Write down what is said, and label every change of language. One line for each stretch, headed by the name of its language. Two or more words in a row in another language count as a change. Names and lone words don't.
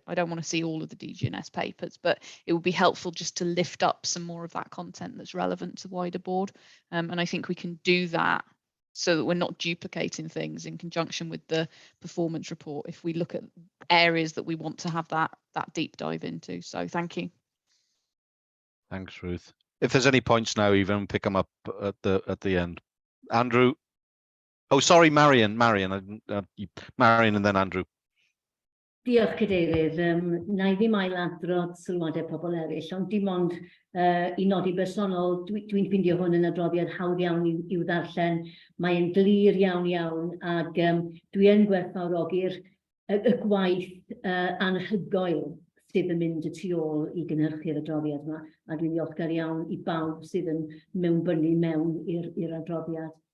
English: I don't want to see all of the DG&S papers, but it would be helpful just to lift up some more of that content that's relevant to wider board, and I think we can do that so that we're not duplicating things in conjunction with the performance report if we look at areas that we want to have that deep dive into. So thank you. Thanks, Ruth. If there's any points now, even pick them up at the end. Andrew. Oh, sorry, Marion, Marion, and then Andrew.
Welsh: Diolch, Cadeirydd. Na I ddim ailadrodd sylwadau pobl eraill, ond dim ond i nodi bersonol, dwi'n ffindio hwn yn adroddiad hawdd iawn i'w ddarllen. Mae'n glir iawn, ac dwi yn gwerthfawrogi'r y gwaith anhygoel sydd yn mynd y tu ôl i gynhyrchu'r adroddiad yma, a dwi'n ddiolchgar iawn i bawb sydd yn mewnbynnu mewn i'r adroddiad.